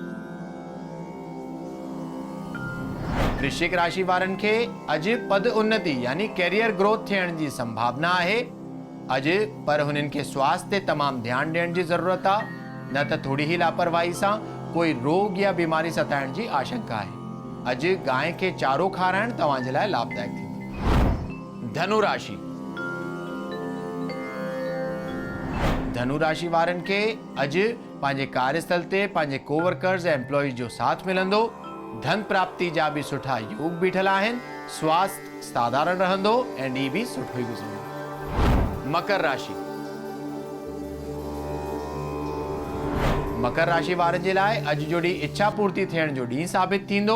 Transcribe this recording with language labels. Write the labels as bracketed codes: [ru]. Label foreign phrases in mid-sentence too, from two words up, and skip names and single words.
[sd] वृश्चिक राशि वारनि खे अॼु पद उन्नति यानी [en] career growth [sd] थियण जी संभावना आहे। अॼु पर हुननि खे स्वास्थ्य ते तमामु ध्यानु ॾियण जी ज़रूरत आहे, न त थोड़ी ही लापरवाही सां कोई रोग या बीमारी सताइण जी आशंका आहे। अॼु गांइ खे चारो खाराइण तव्हांजे लाइ लाभदायक थींदो। धनु राशि। धनु राशि वारनि खे अॼु पंहिंजे कार्यस्थल ते पंहिंजे कोवर्कर्स ऐं एम्प्लॉइज जो साथ मिलंदो। धन प्राप्ति जा भी सुठा योग बीठल आहिनि। स्वास्थ्य साधारण रहंदो ऐं ॾींहुं भी सुठो ई गुज़रंदो। मकर राशि। मकर राशि वारनि जे लाइ अॼु जो ॾींहुं इच्छा पूर्ति थियण जो ॾींहुं साबित थींदो।